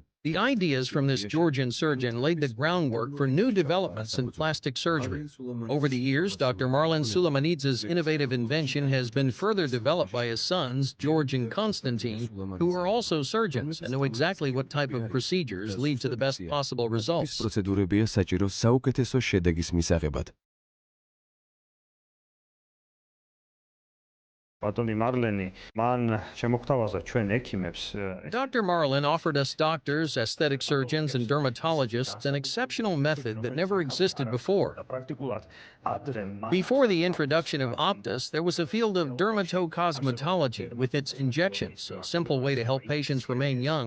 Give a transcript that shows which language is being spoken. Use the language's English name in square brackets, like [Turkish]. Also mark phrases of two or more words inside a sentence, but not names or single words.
[English] The ideas from this Georgian surgeon laid the groundwork for new developments in plastic surgery. Over the years, Dr. Marlon Sulamanidze's innovative invention has been further developed by his sons, George and Constantine, who are also surgeons and know exactly what type of procedures lead to the best possible results. [Georgian] პროცედურებია საჭირო საუკეთესო შედეგის მისაღებად. [English] Dr. Marlon offered us doctors, aesthetic surgeons, and dermatologists an exceptional method that never existed before. Before the introduction of Aptos, there was a field of dermatocosmetology with its injections, a simple way to help patients remain young.